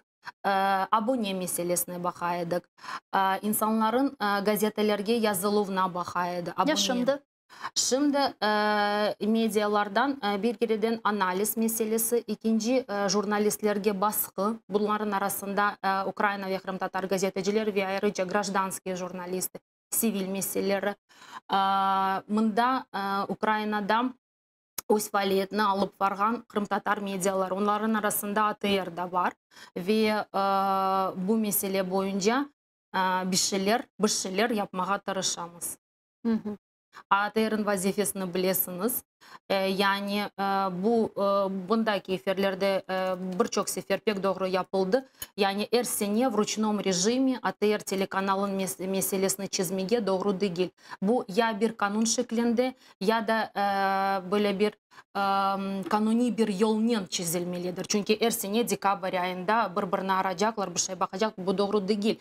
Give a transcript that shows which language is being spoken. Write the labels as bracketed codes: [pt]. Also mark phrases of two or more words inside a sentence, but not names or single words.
[crh] абоне meselesine bakaydık. İnsanların gazetelerge yazıluvuna bakaydı. Ya şimdi? Şimdi medyalardan bir geriden analiz meselesi, ikinci jurnalistlerge baskı. Bunların arasında Ukrayna ve Kırım Tatar gazetecileri ve ayrıca gражданские jurnalisti, sivil meseleleri. Mında Ukrayna'da öz faaliyetini alıp vargan Kırım Tatar medyalar. Onların arasında ATR da var. Ve bu mesele boyunca bir şeyler yapmaya tırışamız. ATR'ın vazifesini bilesiniz. Yani bundaki eferlerde birçok sefer pek doğru yapıldı. Yani her sene [ru] в ручном [crh] rejimi ATR telekanalın meselesini çizmeye doğru değil. Bu ya bir kanun şeklinde ya da böyle bir kanuni bir yolun çizilmelidir. Çünkü her sene dekabr ayında birbirine arayacaklar, bir şey bakacak. Bu doğru değil.